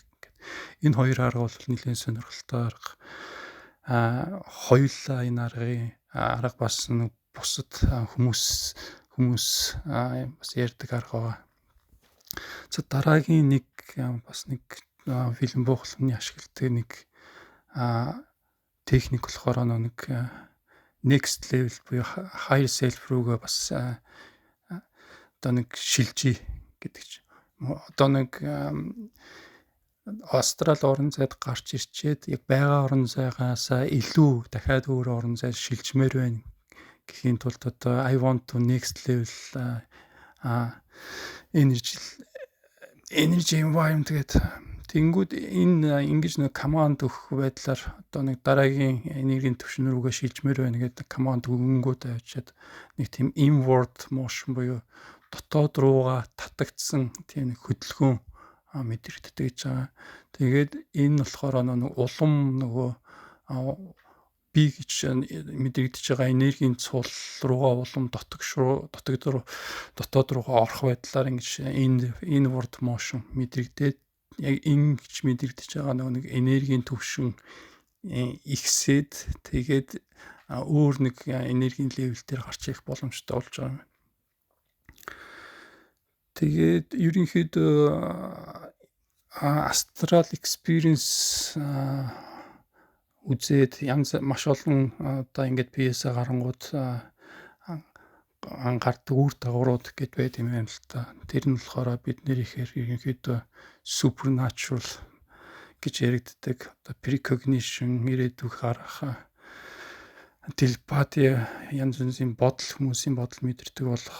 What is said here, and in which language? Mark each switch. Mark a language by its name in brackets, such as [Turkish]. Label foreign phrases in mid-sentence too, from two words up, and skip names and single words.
[Mongolian] Энэ хоёр арга бол нэлээд сонирхолтой арга. Хоёулаа энэ арга бас нэг бусад хүмүүс бас ярьдаг арга байгаа. За дараагийн нэг бас нэг William Buchmann-ы ашигладаг нэг техник болохоор нэг [English] next level [Mongolian] буюу [English] higher self [Mongolian] руугаа бас одоо нэг шилжиж гэдэг чинь. Одоо нэг астрал орон зайд гарч ирчээд яг байгаа орон зайгаасаа илүү дахиад өөр орон зайд шилжмээр байна гэхийн тулд одоо [English] I want to next level energy environment [Mongolian] гэдэг. Тэнгүүд энэ ингэж нэг команд өгөх байдлаар одоо нэг дараагийн энергийн түвшин рүүгээ шилжмээр байна гэдэг команд өгөнгүүд авчиад нэг тийм [English] inward motion [Mongolian] буюу дотоод руугаа татагдсан тийм нэг хөдөлгөөн мэдрэгддэг гэж байгаа. Тэгээд энэ болохоор нэг улам нөгөө би гэж мэдрэгдэж байгаа энергийн цул руугаа улам дотоод руугаа орох байдлаар ингэж [English] inward motion [Mongolian] мэдрэгдээд яг ингэж мэдрэгдэж байгаа нэг энергийн түвшин ихсээд тэгээд өөр нэг энергийн левел дээр гарч ирэх боломжтой болж байгаа юм. Тэгээд ерөнхийдөө [English] astral experience [Mongolian] үзээд маш олон одоо ингээд PS гарангууд гардаг үр дагаврууд гэд байт юм байна л та. Тэр нь болохоор бидний ихээр ерөнхийдөө supernatural гэж яригддаг. Одоо precognition, ирээдүйг харах, телепати, янз бүрийн хүмүүсийн бодол мэдэрдэг болох.